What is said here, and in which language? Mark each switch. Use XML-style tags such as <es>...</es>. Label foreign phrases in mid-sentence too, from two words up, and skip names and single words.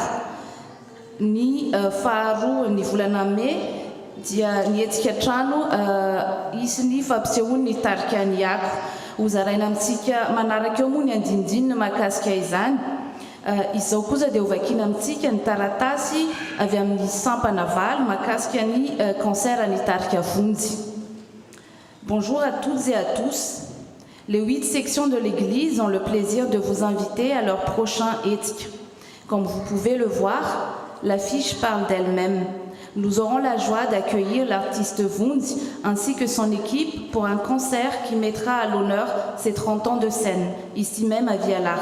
<mg>Ny faharoa ny volana mai dia nietsika trano isy ny fampisehoan'ny tarika ny ako. Hozaraina amintsika manaraka eo moa ny andinindinina mahakasika izany. Izao kosa dia hovakiana amintsika ny taratasy avy amin'ny sampana valo mahakasika ny concert ny tarika vonjy.</mg> <fr>Bonjour à toutes et à tous. Les 8 sections de l'Église ont le plaisir de vous inviter à leur prochain éthique. Comme vous pouvez le voir, l'affiche parle d'elle-même. Nous aurons la joie d'accueillir l'artiste Wundt ainsi que son équipe pour un concert qui mettra à l'honneur ses 30 ans de scène, ici même à Vialar.</fr>